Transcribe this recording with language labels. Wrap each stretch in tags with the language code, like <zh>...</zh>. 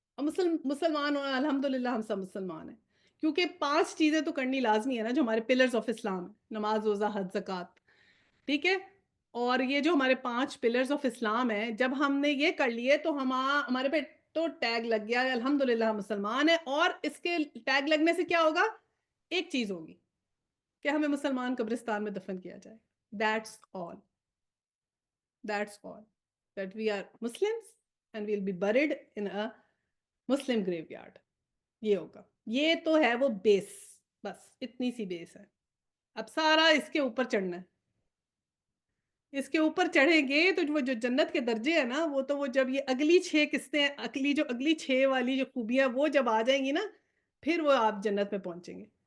<ur>اور مسلمان ہونا الحمدللہ ہم سب مسلمان ہیں، کیونکہ 5 چیزیں تو کرنی لازمی ہے نا جو ہمارے پلرز آف اسلام ہیں، نماز، روزہ، حج، زکوٰۃ، ٹھیک ہے. اور یہ جو ہمارے 5 پلرز آف اسلام ہیں، جب ہم نے یہ کر لیے تو ہمارے پہ تو ٹیگ لگ گیا ہے الحمدللہ ہم مسلمان ہیں. اور اس کے ٹیگ لگنے سے کیا ہوگا، ایک چیز ہوگی کہ ہمیں مسلمان قبرستان میں دفن کیا جائے.</ur> <en>That's all. That we are Muslims and we'll be buried in a Muslim graveyard.</en> <ur>یہ ہوگا، یہ تو ہے وہ بیس، بس اتنی سی بیس ہے. اب سارا اس کے اوپر چڑھنا ہے. اس کے اوپر چڑھیں گے تو وہ جو جنت کے درجے ہیں نا، وہ تو وہ جب یہ اگلی 6 قسطیں، اگلی 6 والی جو خوبیاں وہ جب آ جائیں گی نا، پھر وہ آپ جنت میں پہنچیں گے.</ur>